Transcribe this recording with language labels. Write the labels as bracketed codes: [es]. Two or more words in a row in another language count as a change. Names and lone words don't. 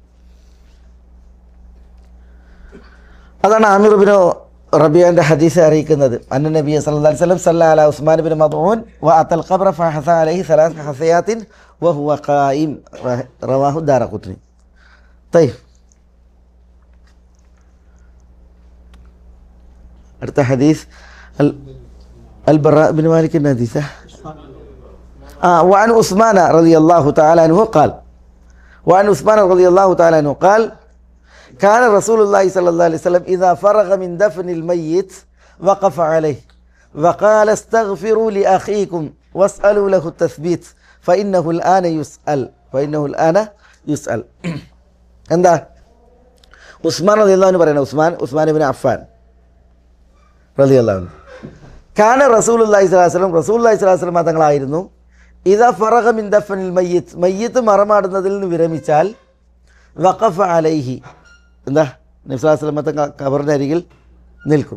[ml] അതാണ് ആമിർ ഇബ്നു റബിയൻ്റെ ഹദീസ് അറിയിക്കുന്നത്. [ar] أن النبي صلى الله عليه وسلم صلى على عثمان بن مظعون وأتى القبر فحثا عليه 3 حثيات وهو قائم، رواه الدارقطني. طيب, [ml] അടുത്ത ഹദീസ് [ar] البراء بن مالك الحديث وعن عثمان رضي الله تعالى عنه قال كان رسول الله صلى الله عليه وسلم إذا فرغ من دفن الميت وقف عليه وقال استغفروا لأخيكم واسألوا له التثبيت فإنه الآن يسأل. [ml] എന്താ ഉസ്മാൻ [ar] رضي الله عنه [ml] പറയുന്നത്? [ar] عثمان بن عفان رضي الله عنه. كان رسول الله صلى الله عليه وسلم, رسول الله صلى الله عليه وسلم [ml] തങ്ങളായിരുന്നു [ar] إذا فرغ من دفن الميت [ml] മറമാടുന്നതിൽ നിന്ന് വിരമിച്ചാൽ [ar] وقف عليه, [ml] എന്താ [ar] النبي صلى الله عليه وسلم [ml] തങ്ങൾ ഖബറിൻ്റെ അരികിൽ നിൽക്കും.